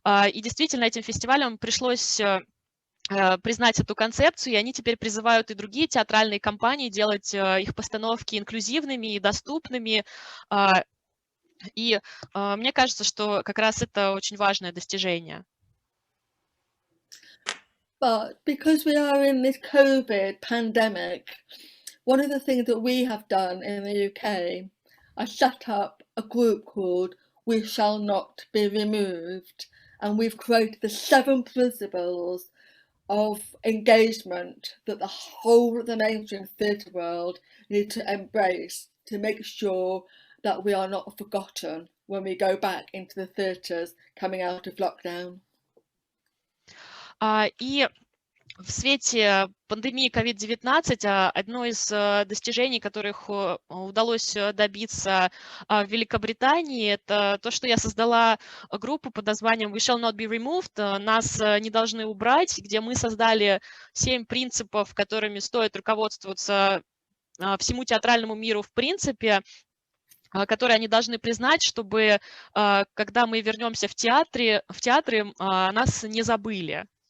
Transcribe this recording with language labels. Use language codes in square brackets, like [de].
[ru] И действительно этим фестивалям пришлось признать эту концепцию, и они теперь призывают и другие театральные компании делать их постановки инклюзивными и доступными. И мне кажется, что как раз это очень важное достижение. [en] But because we are in this COVID pandemic, one of the things that we have done in the UK, I set up a group called We Shall Not Be Removed, and we've created the 7 principles of engagement that the whole of the mainstream theatre world need to embrace to make sure that we are not forgotten when we go back into the theatres coming out of lockdown. [ru] И в свете пандемии COVID-19 одно из достижений, которых удалось добиться в Великобритании, это то, что я создала группу под названием We Shall Not Be Removed, нас не должны убрать, где мы создали 7 принципов, которыми стоит руководствоваться всему театральному миру в принципе, которые они должны признать, чтобы, когда мы вернемся в театры, нас не забыли.